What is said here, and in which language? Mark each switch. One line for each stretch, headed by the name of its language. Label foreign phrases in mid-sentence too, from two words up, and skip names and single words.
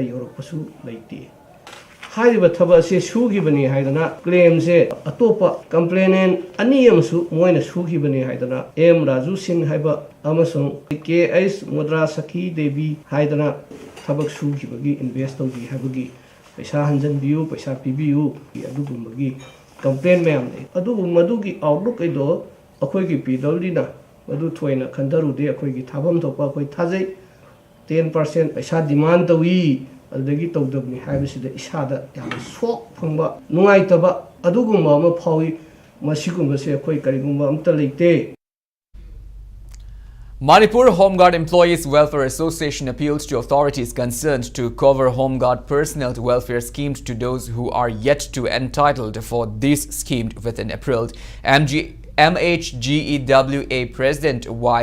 Manipuri: ꯌꯧꯔꯛꯄꯁꯨ ꯂꯩꯇꯦ ꯍꯥꯏꯔꯤꯕ ꯊꯕꯛ ꯑꯁꯤ ꯁꯨꯈꯤꯕꯅꯤ ꯍꯥꯏꯗꯅ ꯀ꯭ꯂꯦꯝꯁꯦ ꯑꯇꯣꯞꯄ ꯀꯝꯄ꯭ꯂꯦꯅꯦꯟꯠ ꯑꯅꯤ ꯑꯃꯁꯨ ꯃꯣꯏꯅ ꯁꯨꯈꯤꯕꯅꯤ ꯍꯥꯏꯗꯅ M ꯔꯥꯖꯨ ꯁꯤꯡ ꯍꯥꯏꯕ ꯑꯃꯁꯨꯡ KH ꯃꯨꯗ꯭ꯔꯥ ꯁꯈꯤ ꯗꯦꯕꯤ ꯍꯥꯏꯗꯅ ꯊꯕꯛ ꯁꯨꯈꯤꯕꯒꯤ ꯏꯟꯚꯦꯁꯠ ꯇꯧꯈꯤ ꯍꯥꯏꯕꯒꯤ ꯄꯩꯁꯥ ꯍꯟꯖꯟꯕꯤꯌꯨ ꯄꯩꯁꯥ ꯄꯤꯕꯤꯌꯨ ꯑꯗꯨꯒꯨꯝꯕꯒꯤ ꯀꯝꯄ꯭ꯂꯦꯟ ꯃꯌꯥꯝ ꯂꯩ ꯑꯗꯨꯕꯨ ꯃꯗꯨꯒꯤ ꯑꯥꯎꯠꯂꯨꯛ ꯑꯩꯗꯣ ꯑꯩꯈꯣꯏꯒꯤ PWDꯅ ꯃꯙꯨ ꯊꯣꯌꯅ ꯈꯟꯗꯔꯨꯗꯦ ꯑꯈꯣꯏꯒꯤ ꯊꯥꯕꯝ ꯊꯣꯄ ꯑꯈꯣꯏ ꯊꯥꯖꯩ 10% ꯄꯩꯁꯥ ꯗꯤꯃꯥꯟꯗ ꯇꯧꯕꯤ ꯑꯗꯒꯤ ꯇꯧꯗꯕꯅꯤ ꯍꯥꯏꯕꯁꯤꯗꯦ ꯏꯁꯥꯗ ꯌꯥꯝ ꯁꯣꯛ ꯐꯪꯕ ꯅꯨꯡꯉꯥꯏꯇꯕ ꯑꯗꯨꯒꯨꯝꯕ ꯑꯃ ꯐꯥꯎꯏ ꯃꯁꯤꯒꯨꯝꯕꯁꯦ ꯑꯈꯣꯏ ꯀꯔꯤꯒꯨꯝꯕ ꯑꯃꯇ ꯂꯩꯇꯦ
English: Manipur Home Guard Employees Welfare Association appeals to authorities concerned to cover Home Guard personnel welfare schemes to those who are yet to entitled for this scheme within April. MHGEWA President Y.